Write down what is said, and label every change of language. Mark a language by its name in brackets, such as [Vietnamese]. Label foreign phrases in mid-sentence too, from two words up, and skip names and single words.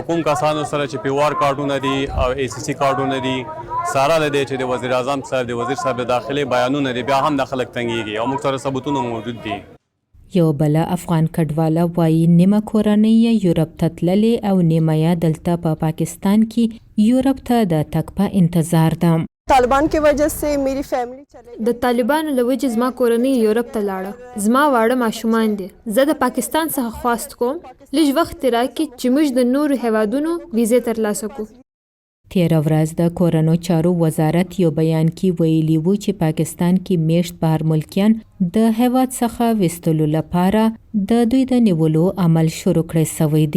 [Pashto] کوم کسانو سره چې پیوار کارډونه دي او ACC کارډونه دي ساره لدی چې د وزیر اعظم صاحب د وزیر صاحب داخلي بیانونه دي بیا هم د خلک تنګيږي او موږ سره ثبوتونه موجود دي. یو بل افغان کډواله وایي نیمه کورنۍ یورپ ته تللې او نیمه یې دلته په پاکستان کې یورپ ته د تګ په انتظار ده. [Urdu] طالبان کی وجہ سے میری فیملی چلے [Pashto] د طالبانو له وجې زما کورنۍ یورپ ته لاړه. زما واړه ماشومان دي. زه د پاکستان څخه خواست کوم لږ وخت راکړي چې موږ د نورو هیوادونو ویزې ترلاسه کړو. تیره ورځ د کورنو چارو وزارت یو بیان کې ویلي وو چې پاکستان کې میشت بهر ملکیان د هیواد څخه ویستلو لپاره د دوی د نیولو عمل شروع کړی سوی دی.